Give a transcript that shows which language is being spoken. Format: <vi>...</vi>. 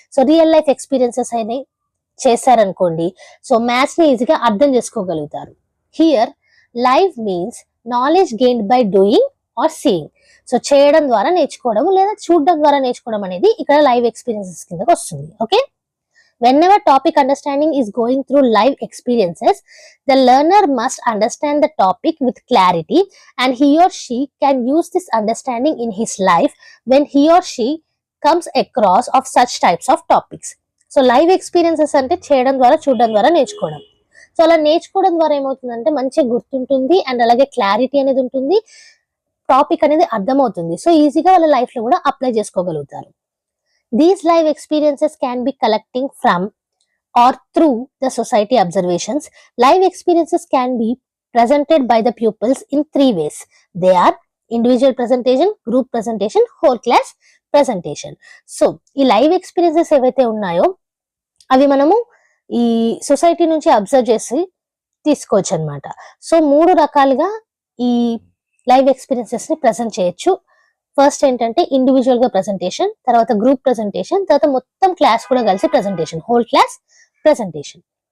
<te>So real life experiences అయినా చేశారనుకోండి, so maths ని ఈజీగా అర్థం చేసుకోగలుగుతారు.</te> <en>Here live means knowledge gained by doing or seeing.</en> <te>So చేయడం ద్వారా నేర్చుకోవడం లేదా చూడడం ద్వారా నేర్చుకోవడం అనేది ఇక్కడ లైవ్ ఎక్స్పీరియన్సెస్ కిందకి వస్తుంది.</te> <en>Okay, whenever topic understanding is going through live experiences, the learner must understand the topic with clarity and he or she can use this understanding in his life when he or she comes across of such types of topics.</en> <te>So live experiences అంటే చేయడం ద్వారా చూడడం ద్వారా నేర్చుకోవడం. So అలా నేర్చుకోవడం ద్వారా ఏమవుతుందంటే మంచిగా గుర్తుంటుంది అండ్ అలాగే క్లారిటీ అనేది ఉంటుంది, టాపిక్ అనేది అర్థమవుతుంది. సో ఈజీగా వాళ్ళ లైఫ్ లో కూడా అప్లై చేసుకోగలుగుతారు.</te> <en>These live experiences can be collecting from or through the society observations. Live experiences can be presented by the pupils in three ways. They are individual presentation, group presentation, whole class presentation.</en> <te>So ఈ live experiences ఏవైతే ఉన్నాయో అవి మనము ఈ society నుంచి observe చేసి తీసుకోవచ్చు అనమాట. సో 3 రకాలుగా ఈ లైవ్ ఎక్స్పీరియన్సెస్ ని ప్రెజెంట్ చేయొచ్చు. ఫస్ట్ ఏంటంటే ఇండివిజువల్ గా ప్రెజెంటేషన్, తర్వాత గ్రూప్ ప్రెజెంటేషన్, తర్వాత మొత్తం క్లాస్ కూడా కలిసి ప్రెజెంటేషన్, హోల్ క్లాస్ ప్రెజెంటేషన్.</te>